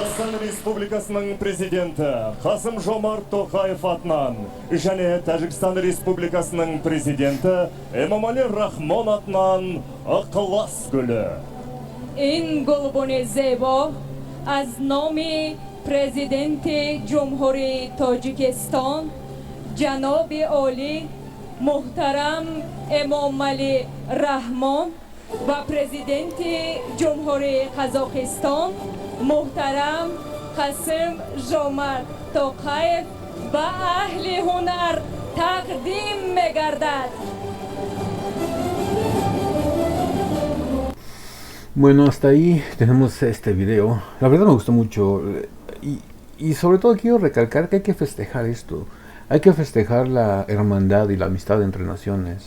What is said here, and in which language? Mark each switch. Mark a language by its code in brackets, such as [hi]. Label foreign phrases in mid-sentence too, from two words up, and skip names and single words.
[kk] Қазақстан Республикасының президенті Қасым-Жомарт Тоқаев атынан және Тәжікстан Республикасының президенті Эмомали Рахмон атынан ықылас гүлі. [fa] این گلبن زیبا از نام پرزیدنت جمهوری تاجیکستان جناب عالی محترم امامعلی رحمان و پرزیدنت جمهوری قزاقستان محترم قاسم جومارت توقایف و اهل هنر تقدیم می‌گردد. [es] Bueno, hasta ahí tenemos este video. La verdad me gustó mucho. Y sobre todo quiero recalcar que hay que festejar esto. Hay que festejar la hermandad y la amistad entre naciones.